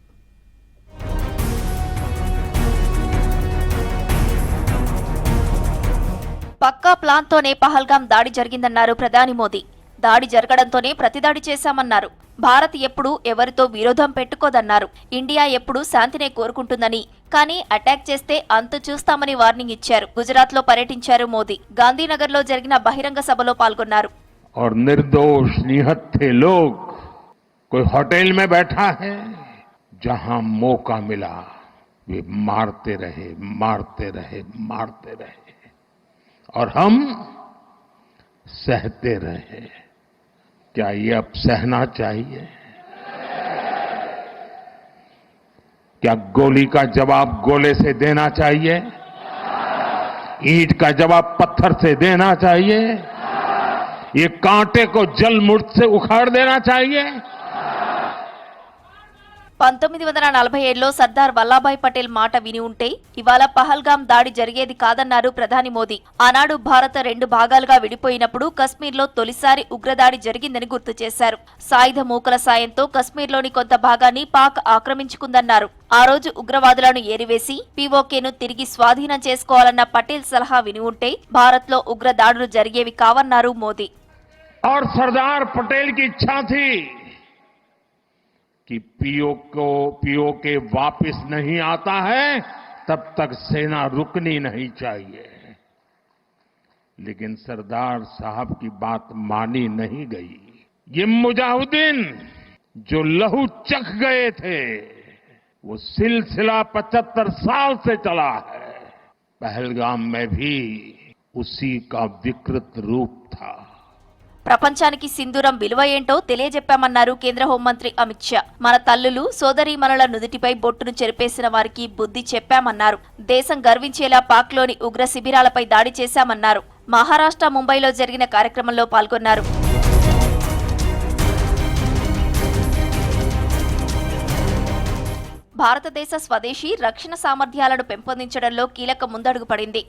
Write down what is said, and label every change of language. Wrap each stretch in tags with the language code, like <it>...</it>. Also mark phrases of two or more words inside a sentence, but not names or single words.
<te>పక్కా ప్లాన్తోనే పహల్గాం దాడి జరిగిందన్నారు ప్రధాని మోదీ. దాడి జరగడంతోనే ప్రతిదాడి చేశామన్నారు. భారత్ ఎప్పుడూ ఎవరితో విరోధం పెట్టుకోదన్నారు. ఇండియా ఎప్పుడూ శాంతినే కోరుకుంటుందని, కానీ అటాక్ చేస్తే అంతు చూస్తామని వార్నింగ్ ఇచ్చారు. గుజరాత్ లో పర్యటించారు మోదీ. గాంధీనగర్ లో జరిగిన బహిరంగ సభలో పాల్గొన్నారు.</te> <hi>और निर्दोष निहत्थे लोग कोई होटल में बैठा है, जहां मौका मिला वे मारते रहे, मारते रहे, मारते रहे और हम सहते रहे. क्या ये अब सहना चाहिए? क्या गोली का जवाब गोले से देना चाहिए? ईंट का जवाब पत्थर से देना चाहिए? ये कांटे को जल मुर्द से उखाड़ देना चाहिए?</hi> <te>1947లో సర్దార్ వల్లభాయ్ పటేల్ మాట విని ఉంటే ఇవాళ పహల్గాం దాడి జరిగేది కాదన్నారు ప్రధాని మోదీ. ఆనాడు భారత 2 భాగాలుగా విడిపోయినప్పుడు కశ్మీర్లో తొలిసారి ఉగ్రదాడి జరిగిందని గుర్తు చేశారు. సాయుధ మూకల సాయంతో కశ్మీర్లోని కొంత భాగాన్ని పాక్ ఆక్రమించుకుందన్నారు. ఆ రోజు ఉగ్రవాదులను ఏరివేసి పీఓకేను తిరిగి స్వాధీనం చేసుకోవాలన్న పటేల్ సలహా విని ఉంటే భారత్లో ఉగ్రదాడులు జరిగేవి కావన్నారు మోదీ.</te> <hi>और सरदार पटेल की इच्छा थी कि पीओके वापस नहीं आता है तब तक सेना रुकनी नहीं चाहिए, लेकिन सरदार साहब की बात मानी नहीं गई. ये मुजाहिदीन जो लहू चख गए थे वो सिलसिला 75 साल से चला है. पहलगाम में भी उसी का विकृत रूप था.</hi> <te>ప్రపంచానికి సింధూరం విలువ ఏంటో తెలియజెప్పామన్నారు కేంద్ర హోంమంత్రి అమిత్ షా. మన తల్లులు సోదరీమణుల నుదుటిపై బొట్టును చెరిపేసిన వారికి బుద్ధి చెప్పామన్నారు. దేశం గర్వించేలా పాక్లోని ఉగ్ర శిబిరాలపై దాడి చేశామన్నారు. మహారాష్ట్ర ముంబైలో జరిగిన కార్యక్రమంలో పాల్గొన్నారు. భారతదేశ స్వదేశీ రక్షణ సామర్థ్యాలను పెంపొందించడంలో కీలక ముందడుగు పడింది.</te>